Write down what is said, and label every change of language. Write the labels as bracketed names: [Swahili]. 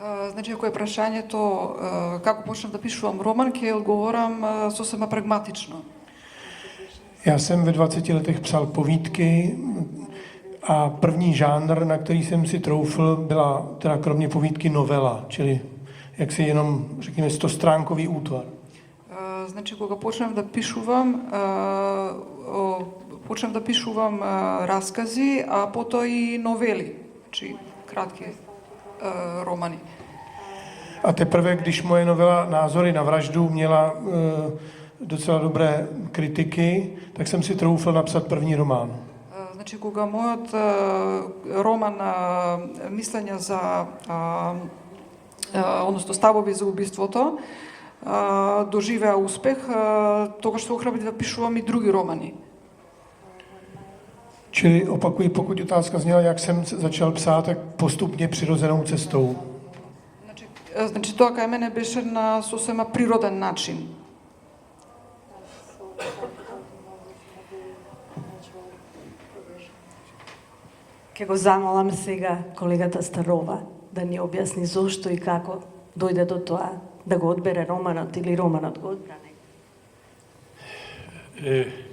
[Macedonian] Значи, ако е прашањето како почнав да пишувам роман, ќе одговорам сосема прагматично. [Czech] Já jsem ve 20 letech psal povídky a první žánr, na který jsem si troufl, byla teda kromě povídky novela, čili jaksi jenom, řekněme, 100stránkový útvar. [Macedonian] Значи, кога почнав да пишувам, раскази, а потоа и новели, či kratki romani. [Czech] A teprve, když moje novela Názory na vraždu měla docela dobré kritiky, tak jsem si troufl napsat první román. [Macedonian] Значи, кога мојот роман Мислења за односно ставови за убиството доживеа успех, тогаш се охрабрив да пишувам и други романи. [Czech] Čili opakuji, pokud otázka zněla, jak jsem začal psát, tak postupně přirozenou cestou. [Macedonian] Значи тоа кај мене беше на сосема природен начин. Ке го замолам сега колегата Старова да ни објасни зошто и како дојде до тоа да го одбере романот или романот го одбра него.